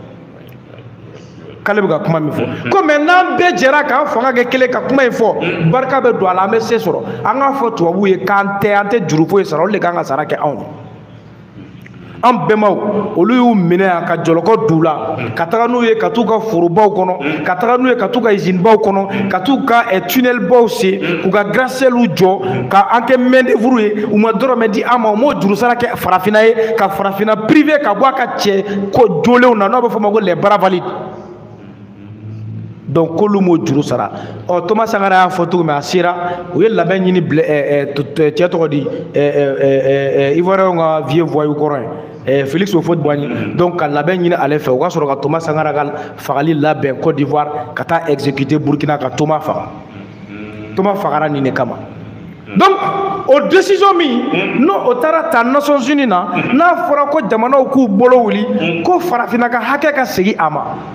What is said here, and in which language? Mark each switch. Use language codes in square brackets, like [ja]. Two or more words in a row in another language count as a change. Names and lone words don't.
[bm] k'ale bɛ ka kuma min fɔ ko mɛ n'an bɛɛ jɛra k'an fanga kɛ kelen ka kuma in fɔ barika bɛ don a la an bɛ se sɔrɔ an k'a fɔ tubabuw ye k'an tɛ juru foyi sara olu de kan ka sara kɛ anw ye an bɛnbaw olu y'u minɛ yan ka jɔlɔkɔ d'u la ka taga n'u ye ka t'u ka forobaw kɔnɔ ka taga n'u ye ka t'u ka usine baw kɔnɔ ka t'u ka tunnel baw sen k'u ka gratte-ciel jɔ ka an kɛ [fr] main d'œuvre [bm] ye u ma dɔrɔmɛ di an ma u m'o juru sara kɛ farafinna ye ka farafinna privé ka bɔ a ka cɛ ko jolenw na n'o bɛ fɔ o ma ko [fr] les bras valides [bm] donc k'olu m'o juru sara Thomas Sankara y'a fɔ cogo min a sera u ye labɛn ɲini cɛ tɔgɔ di Ivoirien ka [fr] vieux voyou [bm] kɔrɔ ye Félix Houphouët-Boigny donc ka labɛn ɲini ale fɛ o ka sɔrɔ ka Thomas Sankara ka fagali labɛn Côte d'Ivoire ka taa exécuter Burkina ka Thomas faga Thomas fagara nin de kama donc o décision min n'o o taara ta Nations Unies na n'a fɔra ko jamanaw k'u bolo wuli ko farafinna ka hakɛ ka segin a ma